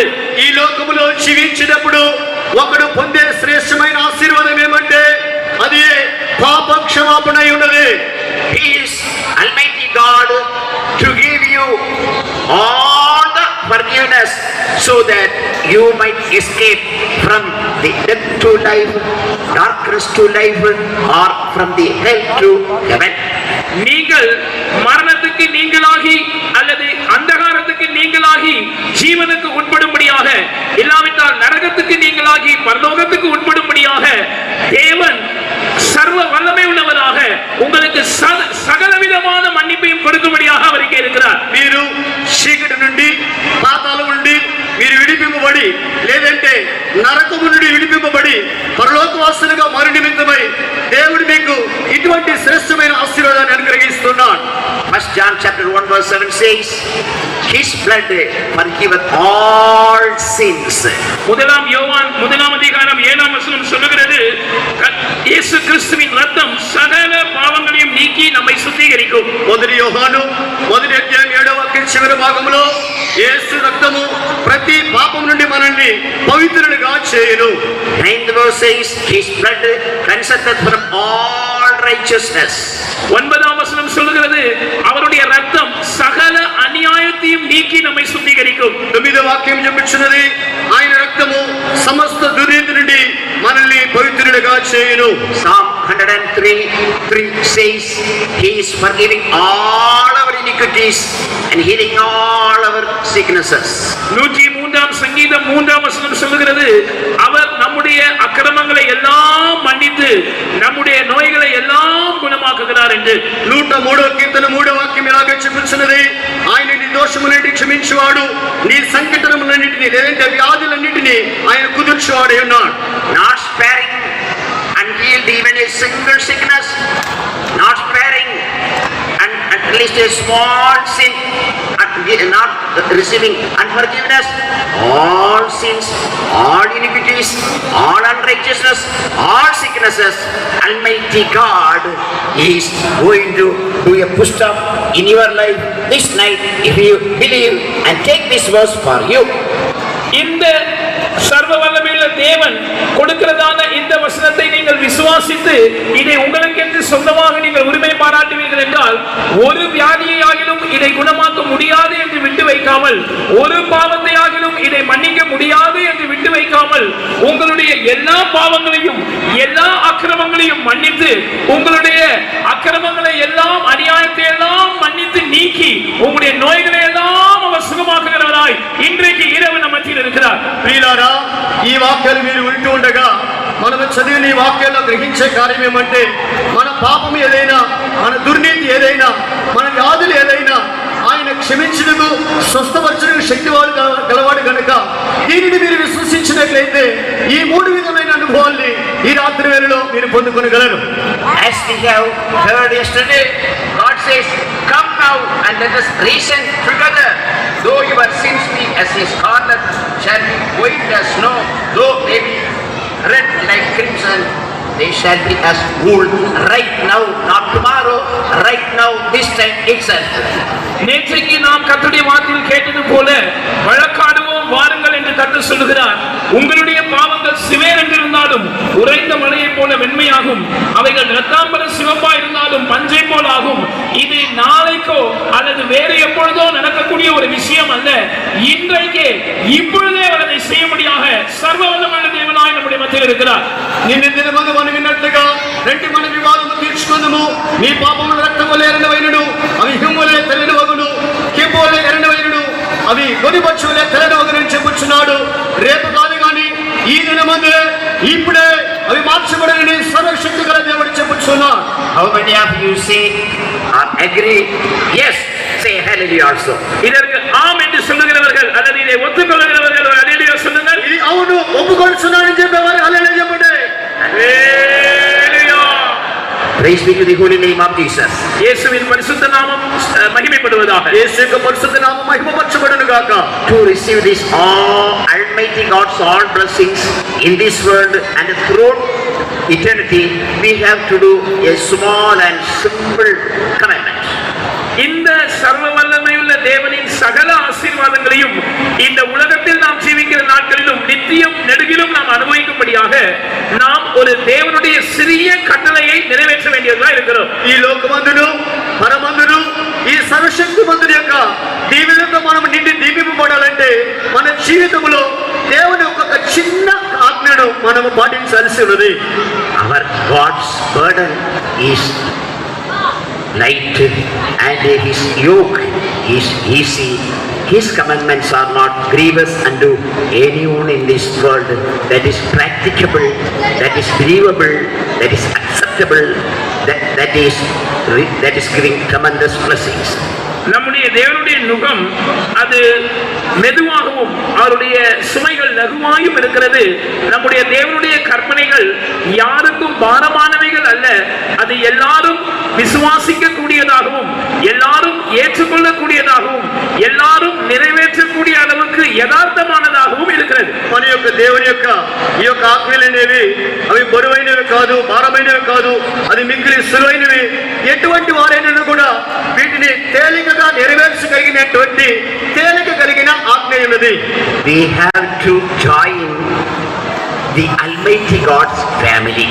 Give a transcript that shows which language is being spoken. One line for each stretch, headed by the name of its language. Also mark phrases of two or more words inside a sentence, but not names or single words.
Telugu: ఈ లోకములో జీవించినప్పుడు ఒకడు పొందే శ్రేష్టమైన ఆశీర్వాదం ఏమంటే అది పాప క్షమాపణ అయి ఉన్నది.
English: He is Almighty God to give you all the forgiveness so that you might escape from the death to life, darkness to life, or from the hell to heaven.
Tamil: நீங்கள் மரணத்துக்கு நீங்களாகி அல்லது அந்தகாரத்துக்கு நீங்களாகி ஜீவனுக்கு உட்படும்படியாக, இல்லாவிட்டால் நரகத்துக்கு நீங்களாகி பரலோகத்துக்கு உட்படும்படியாக தேவன் சர்வ வல்லமை உள்ளவராக உங்களுக்கு சகலவிதமான மன்னிப்பையும் கொடுக்கும்படியாக அவர் இங்கே இருக்கிறார்.
Telugu: మీరు చీకటి నుండి, పాతాళం నుండి మీరు విడిపింపబడి, లేదంటే నరకము నుండి విడిపింపబడి పరలోకవాసులుగా మారు నిమిత్తమై దేవుడు మీకు ఇటువంటి శ్రేష్టమైన ఆశీర్వాదాన్ని అనుగ్రహిస్తున్నాడు.
English: 1 John chapter 1 verse 7 says, His blood forgiveth all sins.
Tamil: முதலாம் யோவான் 1 அதிகாரம் 7 வசனம் சொல்லுகிறது, இயேசு கிறிஸ்துவின் ரத்தம் சகல பாவங்களையும் நீக்கி நம்மை சுத்திகரிக்கும்.
Telugu: మొదటి యోహాను 1 అధ్యాయం 7వ వాక్యం చివరి భాగంలో యేసు రక్తము ప్రతి పాపం నుండి మనల్ని పవిత్రులుగా చేయును.
English: 9th verse says, His blood cleanseth from all righteousness.
Tamil: 9ஆம் வசனம் சொல்லுகிறது, அவருடைய ரத்தம் சகல அநியாயத்தையும் நீக்கி நம்மை சுத்திகரிக்கும்.
Telugu: 9వ వాక్యం చెప్పుచున్నది, ఆయన రక్తము సమస్త దుర్నీతి నుండి మనల్ని పవిత్రులుగా చేయును.
English: Psalm 103:3 says, He is forgiving all our iniquities and healing all our sicknesses.
Tamil: 103ஆம் சங்கீதம் 3ஆம் வசனம் சொல்லுகிறது, அவர் நம்முடைய அக்கிரமங்களை எல்லாம் மன்னித்து நம்முடைய நோய்களை எல்லாம் குணமாக்குகிறார் என்று.
Telugu: 103వ కీర్తన 3వ వాక్యం ఇలాగ చెప్పుచున్నది, ఆయన నీ దోషములన్నిటిని క్షమించువాడు, నీ సంకటములన్నిటిని, లేదంటే వ్యాధులన్నిటిని ఆయన కుదుర్చువాడై ఉన్నాడు.
English: Not sparing and healed even a single sickness, not sparing and at least a small sin, not receiving unforgiveness, all sins, all iniquities, all unrighteousness, all sicknesses. Almighty God is going to do a push stop in your life this night if you believe and take this verse for you.
Tamil: இந்த சர்வ வல்லமையுள்ள தேவன் கொடுக்கிறதான இந்த வசனத்தை நீங்கள் விசுவாசித்து இதை உங்களுக்கென்று சொந்தமாக நீங்கள் உரிமை பாராட்டுவீர்கள் என்றால், ஒரு வியாதியை ஆகிலும் இதை குணமாக்க முடியாது என்று விட்டு வைக்காமல், ஒரு பாவத்தை ஆகிலும் இதை மன்னிக்க முடியாது என்று விட்டு வைக்காமல், உங்களுடைய எல்லா பாவங்களையும் எல்லா அக்கிரமங்களையும் மன்னித்து, உங்களுடைய அக்கிரமங்களை எல்லாம் அநியாயத்தை எல்லாம் மன்னித்து நீக்கி உங்களுடைய நோய்களை எல்லாம் அவர் சுகமாக்குகிறவராய் இன்றைக்கு இரவு நம்ம மத்தியில் இருக்கிறார்.
Telugu: ప్రియులారా, ఈ వాక్యాలు మీరు వింటూ ఉండగా మనము చదివిన ఈ వాక్యాల్లో గ్రహించే కార్యం ఏమంటే, మన పాపం ఏదైనా, మన దుర్నీతి ఏదైనా, మన వ్యాధులు ఏదైనా ఆయన క్షమించుటకు, స్వస్థపరచుటకు శక్తివాడు గలవాడు కనుక దీనిని మీరు విశ్వసించినట్లయితే ఈ 3 విధమైన అనుభవాల్ని ఈ రాత్రి వేళలో మీరు పొందుకొనగలరు.
English: As we have heard yesterday, God says, Come now and let us reason together. Though your sins be as scarlet, shall be white as snow. Though they be red like crimson, they shall be as wool. Right now, not tomorrow, right now, this time itself.
Tamil: நேற்றைக்கு நாம் கர்த்தருடைய வார்த்தையில் கேட்டது போல வழக்காடுவோம் வாருங்கள் என்று கர்த்தர் சொல்லுகிறார். உங்களுடைய பாவங்கள் சிவேர் என்றிருந்தாலும் உறைந்த மலையை போல வெண்மையாகும், அவைகள் இரத்தாம்பர சிவப்பா இருந்தாலும் பஞ்சை போல ஆகும். இது நாளைக்கோ அல்லது வேறு எப்பொழுதோ நடக்கக்கூடிய ஒரு விஷயம் அல்ல, இன்றைக்கே இப்பொழுதே அவர் அதை செய்யும்படியாக சர்வ வல்லமையுள்ள தேவனாய் நம்முடைய மத்தியில் இருக்கிறார்.
Telugu: నిన్న దినమందు మనం విన్నట్లుగా రెండు మన వివాదము తీర్చుకుందుము. నీ పాపముల రక్తములే ఎర్రనవైనను, అవి హిమములే తెల్లనవగును, కెంపులే ఎర్రనవైనను, అవి గొనిపచ్చులే తెల్లనవగునని చెప్పుచున్నాడు. రేపు కాదు కానీ ఈ దినమందు ఇప్పుడే అవి మార్చబడని సర్వశక్తి గల దేవుడు చెప్పుచున్నాడు.
English: How many of you say or agree? Yes, say hallelujah also.
Tamil: இதற்கு ஆம் என்று சொல்லுகிறவர்கள் அல்லது இதை ஒத்துக்கொள்கிறவர்கள் ஹல்லேலூயா சொல்லுங்கள்.
Telugu: ఇది అవును ఒప్పుకొలుస్తున్నానని చెప్పేవారు హల్లెలూయా చెప్పండి. హల్లెలూయా.
English: Praise be to the holy name of Jesus.
Tamil: இயேசுவின் பரிசுத்த நாமம் மகிமைப்படுவதாக.
Telugu: యేసు యొక్క పరిశుద్ధ నామం మహిమపరచబడును గాక.
English: To receive this all Almighty God's all blessings in this world and throughout eternity, we have to do a small and simple commandment.
Tamil: இந்த சர்வ வல்லமையுள்ள தேவனின் சகல ஆசீர்வாதங்களையும் இந்த உலகத்தில் நாம் ஜீவிக்கிற நாட்களிலும் நித்தியம் நெடுகிலும் நாம் அனுபவிக்கும்படியாக நாம் ஒரு தேவனுடைய சிறிய கட்டளையை நிறைவேற்ற வேண்டியதா இருக்கிறோம்.
Telugu: ఈ లోకమందును పరమందును ఈ సర్వశక్తిమంతుని యొక్క దీవెనతో మనం నిండి దీవింపబడాలంటే మన జీవితంలో దేవుని ఒక చిన్న ఆజ్ఞను మనము పాటించాల్సి ఉన్నది.
English: Our God's burden is light and his yoke is easy. His commandments are not grievous unto anyone in this world. That is practicable, that is believable, that is acceptable, that is giving tremendous blessings.
Tamil: நம்முடைய தேவனுடைய நுகம் அது மெதுவாகவும் அவருடைய சுமைகள் லகுவாயும் இருக்கிறது. நம்முடைய தேவனுடைய கற்பனைகள் யாருக்கும் பாரமானவைகள் அல்ல. அது எல்லாரும் விசுவாசிக்க கூடியதாகவும் எல்லாரும் ஏற்றுக்கொள்ளக்கூடியதாகவும் எல்லாரும் நிறைவேற்றக்கூடிய அளவுக்கு யதார்த்தமானதாகவும் இருக்கிறது.
Telugu: మన యొక్క దేవుని యొక్క ఈ యొక్క ఆజ్ఞలు అనేవి అవి బరువైనవి కాదు, భారమైనవి కాదు, అది మిక్కిలి సులువైనవి. ఎటువంటి వారైనా కూడా వీటిని తేలికగా నెరవేర్చగలిగినటువంటి తేలిక కలిగిన ఆజ్ఞ ఉన్నది.
English: We have to join the Almighty God's family.